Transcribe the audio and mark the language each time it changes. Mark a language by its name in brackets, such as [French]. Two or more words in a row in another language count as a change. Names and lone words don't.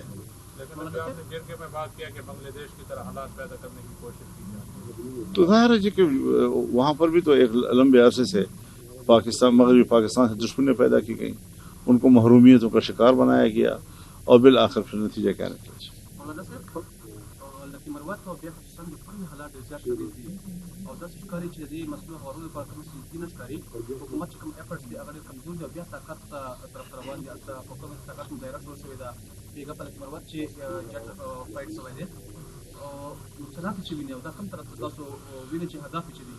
[Urdu] لیکن ابھی آپ نے جرگے میں بات کیا کہ بنگلہ دیش کی طرح حالات پیدا کرنے کی کوشش کی جائے. تو ظاہر ہے جی کہ وہاں پر بھی تو ایک لمبے عرصے سے پاکستان مغربی پاکستان سے دشمنیاں پیدا کی گئیں، ان کو محرومیتوں کا شکار بنایا گیا، اور بالآخر پھر نتیجہ کیا نکلا. [Pashto] مولانا صاحب لکه مروت او بیا خصوصا د پرمې حالات ډېر زیات شوي دي او داسې ښکاري چې د دې مسلو هوارولو لپاره کوم سیستي نه ښکاري. حکومت چې کوم ایفرټس دي هغه ډېر کمزور دي او بیا طاقت طرف ته روان دي. هلته په کوم طاقت مو دایره جوړ شوې ده بیګا په لکه مروت چې جټ فایټ شوی دی او نقصانات چې ویني او دا کوم طرف ته تاسو وینئ چې هدف یې چې دي.